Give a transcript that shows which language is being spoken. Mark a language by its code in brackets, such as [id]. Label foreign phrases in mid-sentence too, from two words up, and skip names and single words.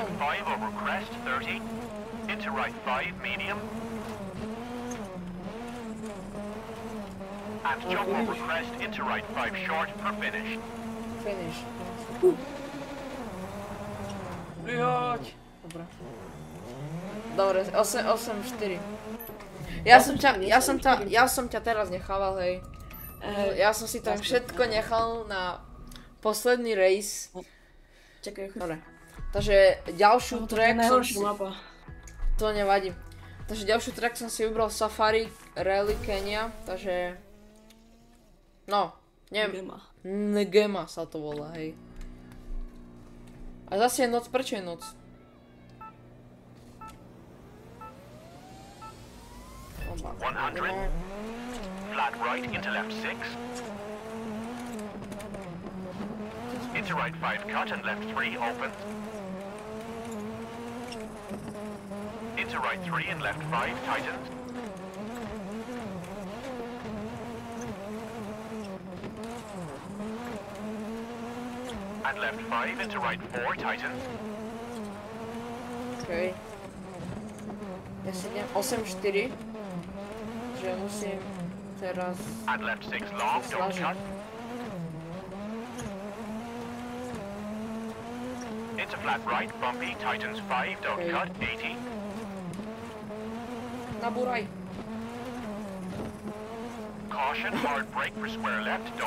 [en] Left 5 over crest 30. Into right 5 medium. And jump over crest into right 5 short for finish. Finish. [sk] Vyhoď. Dobre. Dobre, 8-4. Ja som ťa teraz nechával, hej. Ja som si tam všetko nechal na posledný race. Čakaj, chuť. Dobre. Takže ďalšiu To je track som najhoršia si... mapa. To nevadí. Takže ďalšiu track som si vybral Safari Rally Kenya, takže... No, neviem. Gema. Ngema sa to volá, hej. A zase je noc, prečo je noc? Oba. [en] 100. Flat right into left 6. Into right 5 cut and left 3 open. Into right 3 and left 5 tightens. And left 5 into right 4 tightens. [sk] Okej. Ja si idem 8-4. takže musím teraz [en] And left 6 long, don't [sk] slažiť. [en] cut. Into flat right, bumpy, tightens 5, don't Okay. cut, 80. [sk] Nabúraj. [en] Caution, hard brake for square left, don't